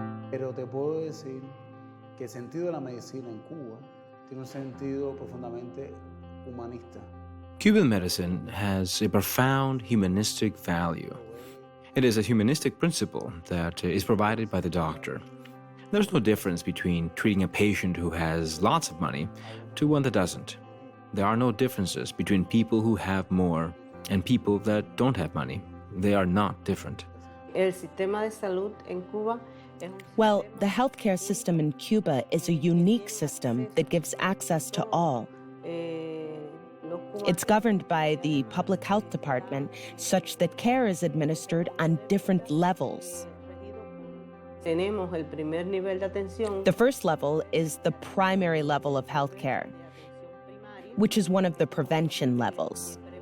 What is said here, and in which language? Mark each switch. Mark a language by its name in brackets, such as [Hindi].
[Spanish] Pero te puedo decir que el sentido de la medicina en Cuba tiene un sentido profundamente humanista. [English] Cuban medicine has a profound humanistic value. It is a humanistic principle that is provided by the doctor. There's no difference between treating a patient who has lots of money to one that doesn't. There are no differences between people who have more and people that don't have money. They are not different. [Spanish] El sistema de salud en Cuba. [English] Well, the healthcare system in Cuba is a unique system that gives access to all. It's governed by the public health department such that care is administered on different levels. The first level is the primary level of healthcare, which is one of the prevention levels.